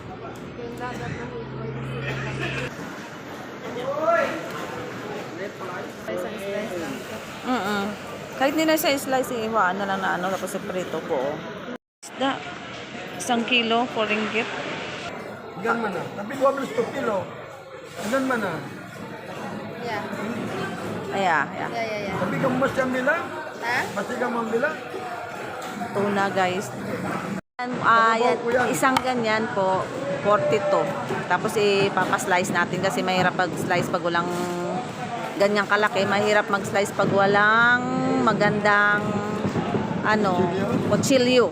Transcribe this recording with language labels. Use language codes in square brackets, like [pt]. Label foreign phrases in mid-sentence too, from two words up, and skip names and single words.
[tl] Kahit nila sa slice, iwaan na lang na ano, tapos prito po. Isda. 1 kilo, 4 ringgit. [ms] Igan mana? Tapi 12 per kilo. Igan mana? Ya. Ya. Ya. Tapi kamu masih yang bilang? Hah? Masih kamu bilang? [tl] Tuna guys. Yan, isang ganyan po, 42. Tapos ipapaslice natin kasi mahirap pag-slice pag walang ganyang kalaki. Mahirap mag-slice pag walang magandang kutsilyo.